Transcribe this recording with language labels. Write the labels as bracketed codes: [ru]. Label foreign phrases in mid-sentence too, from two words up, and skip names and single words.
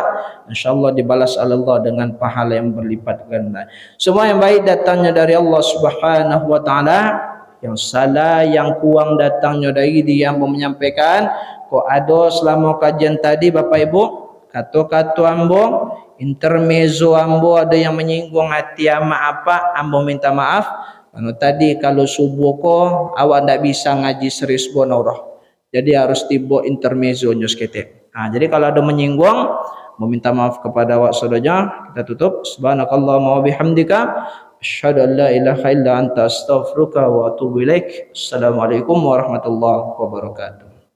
[id] InsyaAllah dibalas Allah dengan pahala yang berlipat ganda. Semua yang baik datangnya dari Allah [ar] سبحانه وتعالى, [id] yang salah yang kurang datangnya dari dia yang menyampaikan. Kok ada selama kajian tadi Bapak Ibu, kata-kata ambo, intermezzo ambo ada yang menyinggung hati ama apa, ambo minta maaf. [min] Kalau subuh ko awak ndak bisa ngaji serius bonaurah, jadi harus tiba intermezzo nya sekete. [id] Jadi kalau ada menyinggung, meminta maaf kepada awak saudaranya. Kita tutup. [ar] سبحانك اللهم وبحمدك أشهد أن لا إله إلا أنت أستغفرك وأتوب إليك. السلام عليكم ورحمة الله وبركاته.